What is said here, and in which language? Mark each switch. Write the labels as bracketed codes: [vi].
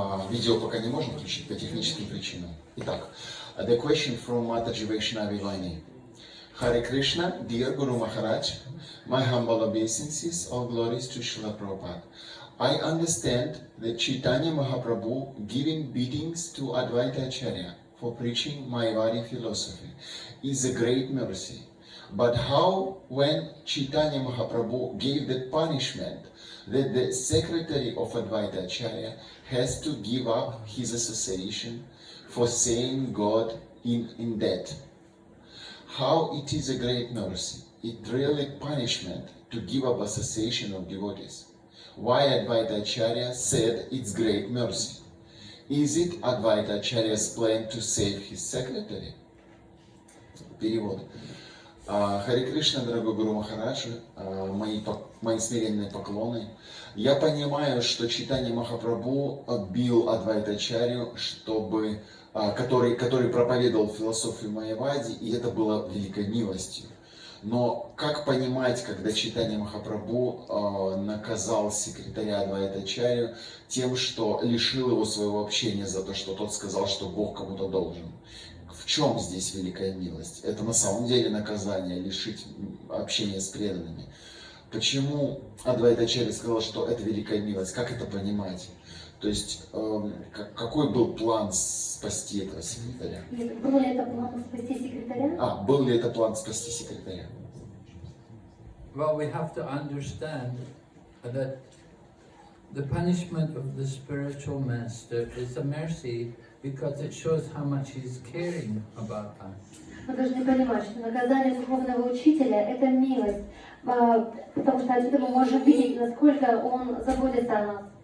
[ru] Видео пока не можем включить по техническим причинам. Итак, [en] the question from Mataji Vaishnavi Vani. Hare Krishna, dear Guru Maharaj, my humble obeisances, all glories to Srila Prabhupada. I understand that Chaitanya Mahaprabhu giving beatings to Advaita Acharya for preaching Mayavadi philosophy is a great mercy. But how, when Chaitanya Mahaprabhu gave that punishment, that the secretary of Advaita Acharya has to give up his association for saying God in debt? How it is a great mercy, it really punishment to give up association of devotees. Why Advaita Acharya said it's great mercy? Is it Advaita Acharya's plan to save his secretary? [ru] Перевод. Харе Кришна, дорогой Гуру Махарадж, мои смиренные поклоны. Я понимаю, что Чайтанья Махапрабху бил Адвайта Ачарью, который проповедовал философию Майявади, и это было великой милостью. Но как понимать, когда Чайтанья Махапрабху наказал секретаря Адвайта Ачарью тем, что лишил его своего общения за то, что тот сказал, что Бог кому-то должен? В чем здесь великая милость? Это на самом деле наказание, лишить общения с преданными. Почему Адвайта Ачарья сказал, что это великая милость? Как это понимать? То есть, какой был план спасти этого секретаря? Был ли это план спасти секретаря? Был ли это план спасти секретаря? [en] Well, we have to understand that the punishment of the spiritual master is a mercy because it shows how much he's caring about us. [ru] Мы должны понимать, что наказание духовного учителя – это милость, потому что отсюда мы можем видеть, насколько он заботится о нас.